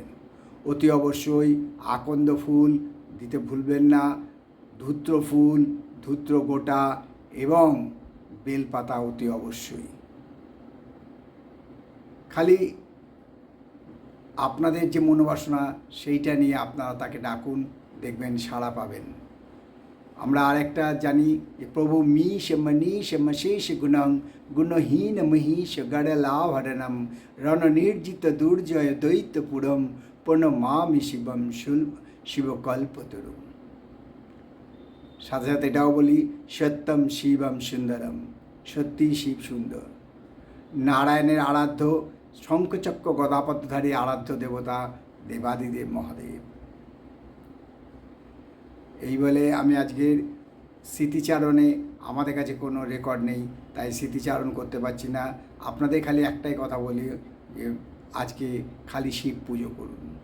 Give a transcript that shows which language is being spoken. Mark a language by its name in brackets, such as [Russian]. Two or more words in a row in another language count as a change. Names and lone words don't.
[Bangla] অতি অবশ্যই আকন্দ ফুল দিতে ভুলবেন না, ধূত্র ফুল, ধূত্র গোটা এবং বেলপাতা অতি অবশ্যই। খালি আপনাদের যে মনোবাসনা সেইটা নিয়ে আপনারা তাকে ডাকুন, দেখবেন সাড়া পাবেন। আমরা আরেকটা জানি যে প্রভু [Sanskrit] मीश मनीष मशेष गुणं गुणहीन महीश गणलाभरणं रणनिर्जित दुर्जय दैत्यपुरं प्रणमामि शिवम शिवकल्पतरुं। [Bangla] সাথে সাথে এটাও বলি [Sanskrit] সত্যম শিবম সুন্দরম, [Bangla] সত্যি শিব সুন্দর। নারায়ণের আরাধ্য শঙ্খচক্র গদাপদ্মধারী আরাধ্য দেবতা দেবাদিদেব মহাদেব। এই বলে আমি আজকের স্মৃতিচারণে, আমাদের কাছে কোনো রেকর্ড নেই তাই স্মৃতিচারণ করতে পারছি না, আপনাদের খালি একটাই কথা বলি যে আজকে খালি শিব পুজো করুন।